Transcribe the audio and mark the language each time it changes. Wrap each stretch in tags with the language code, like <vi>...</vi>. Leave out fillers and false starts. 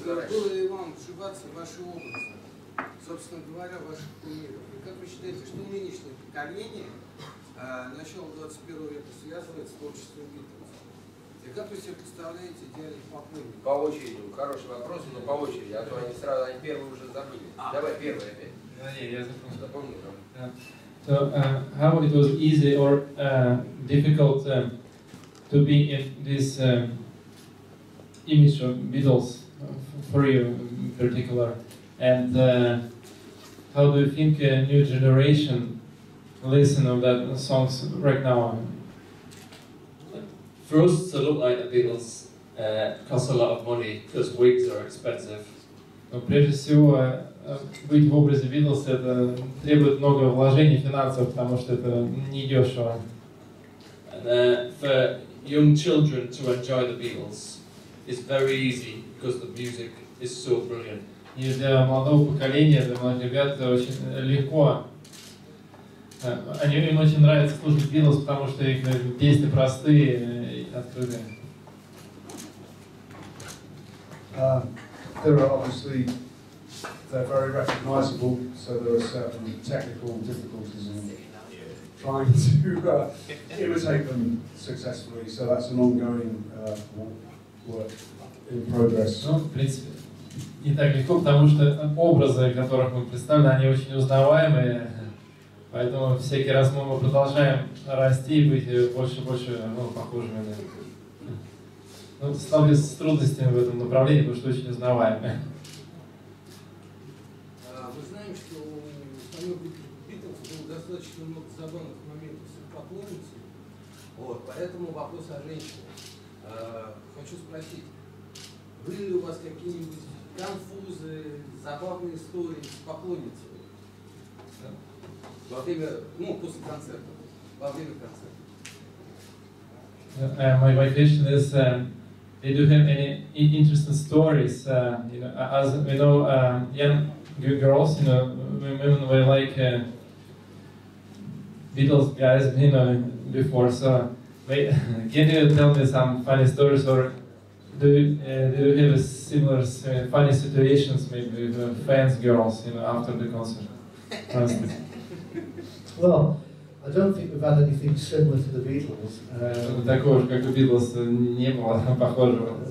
<ru>Было ли вам вживаться в ваши образы, собственно говоря, ваших кумиров? И как вы считаете, что нынешнее поколение начала 21 века связывает с творчеством Битлз? И как вы себе представляете идеальных поклонников? По очереди, хороший вопрос, но по очереди, а то они сразу, они первые уже забыли. Давай первый опять. Я запомнил. Запомнил.</ru> <en>So, how it was easy or difficult to be in this image of Beatles for you in particular, and how do you think a new generation listen of that songs right now? For us to look like the Beatles costs a lot of money because wigs are expensive.</en> <ru>Но прежде всего, быть в образе Beatles это требует много вложений финансов, потому что это недешево.</ru> <en>And for young children to enjoy the Beatles is very easy because the music is so brilliant.</en> <ru>И для молодого поколения, для молодых ребят это очень легко. Им очень нравится слушать Beatles, потому что их песни простые и открытые.</ru> <en>There are obviously, they're very recognisable, so there are certain technical difficulties in trying to imitate them successfully, so that's an ongoing work in progress.</en> <ru>Ну, в принципе, не так легко, потому что образы, которых мы представлены, они очень узнаваемые, поэтому всякий раз мы продолжаем расти и быть больше и больше похожими на них. Ну, сталкиваюсь с трудностями в этом направлении, потому что очень узнаваемые. Мы знаем, что у самих Битлз было достаточно много забавных моментов с их поклонницей. Вот, поэтому вопрос о женщине. Хочу спросить, были ли у вас какие-нибудь конфузы, забавные истории с поклонницей? Во время, после концерта, во время концерта.</ru> <en>My question is, did you have any interesting stories? As we know, young girls, women were like Beatles guys, before. So, can you tell me some funny stories, or do you have a similar funny situations, maybe with fans, girls, after the concert? Well, I don't think we've had anything similar to the Beatles.</en> <ru>Такого же, как у Beatles, не было похожего.</ru>